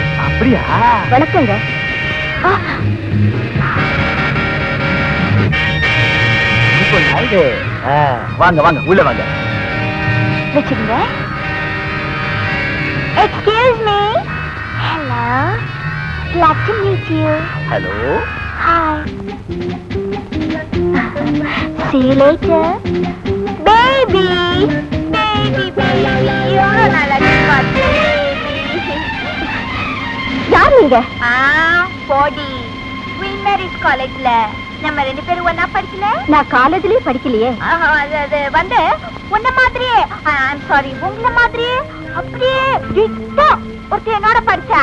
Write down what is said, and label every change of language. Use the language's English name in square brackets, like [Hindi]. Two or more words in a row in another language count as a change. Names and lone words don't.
[Tamil] அப்படியா? வணக்கங்க. வாங்க வாங்க உள்ள வாங்க. வச்சுக்கோங்க. [English] excuse me. [Tamil] ஹலோ. [English] Glad to meet you. [Tamil] ஹலோ. [English] Hi. See you later. Baby. Baby, baby. [Tamil] எவ்வளோ நாளாச்சு பார்த்து, baby. யார் நீங்க? போடி. குயின் மேரிஸ் காலேஜ்ல நம்ம 2 பேரும் ஒண்ணா படிக்கல. நான் காலேஜ்லயே படிக்கலையே. அது வந்து உன்ன மாதிரியே, [English] I'm sorry, [Tamil] உங்கள மாதிரியே அப்படியே டிட்டோ ஒருத்தி என்னோட படிச்சா.